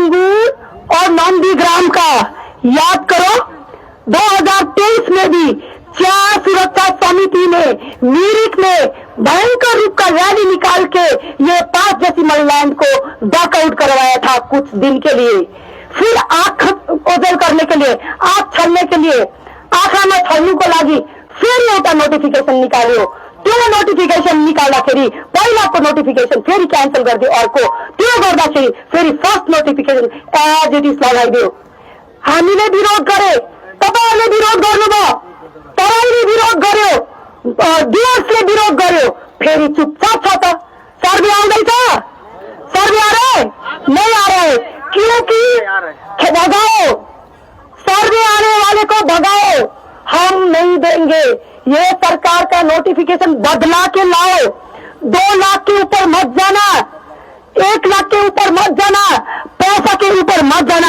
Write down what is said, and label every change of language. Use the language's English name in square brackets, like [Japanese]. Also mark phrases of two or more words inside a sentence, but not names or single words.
[Hindi] सिंगूर और नंदीग्राम का याद करो 2023 में भी 4 सुरक्षा समिति ने मिरिक में भयंकर रूप का रैली निकाल के ये 5 [English] decimal land [Hindi] को डॉकआउट करवाया था कुछ दिन के लिए, फिर आंख ओझल करने के लिए, आंख छलने के लिए, [Nepali] आंखा में छल्नु को लागि फेरि एउटा नोटिफिकेसन निकाल्यो। त्यो नोटिफिकेसन निकाल्दाखेरि पहिलाको नोटिफिकेसन फेरि क्यान्सल गरिदियो, अर्को त्यो गर्दाखेरि फेरि [English] first notification as it is [Nepali] लगाइदियो। हामीले विरोध गरे, तपाईहरुले विरोध गर्नुभयो, तपाईले विरोध गर्यो, डुवर्सले विरोध गर्यो, फेरि चुपचाप छ त। सर्वे आउँदैछ, [Hindi] सर्वे आ रहे नहीं आ रहे, क्योंकि भगाओ, सर्वे आने वाले को भगाओ, हम नहीं देंगे। ये सरकार का नोटिफिकेशन बदला के लाओ। 2 लाख के ऊपर मत जाना, 1 लाख के ऊपर मत जाना, पैसा के ऊपर मत जाना।